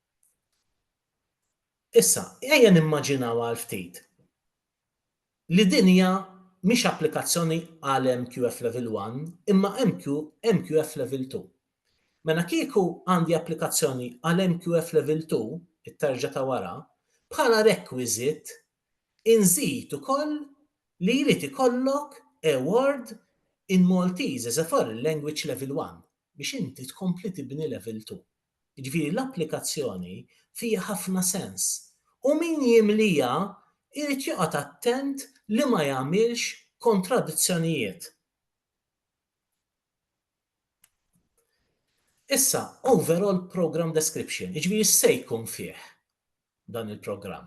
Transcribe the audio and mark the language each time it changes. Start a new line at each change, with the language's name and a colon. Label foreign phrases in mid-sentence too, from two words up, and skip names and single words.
Maltese: Issa, ejja nimmaġinaw għal ftit li din hija mhix applikazzjoni għal MQF Level 1 imma MQF Level 2. Mela kieku għandi applikazzjoni għal MQF Level 2, it-terġa' ta' wara, bħala requisit inżid ukoll li jrid ikollok
English: a word in Maltese as a foreign language Level 1
Maltese: biex inti tkompli tibni Level 2. Jiġifieri l-applikazzjoni fiha ħafna sens u min jimlija irid joqgħod attent li ma jagħmilx kontradizzjonijiet. Issa,
English: overall program description,
Maltese: jiġifieri se jkun fih dan il-programm.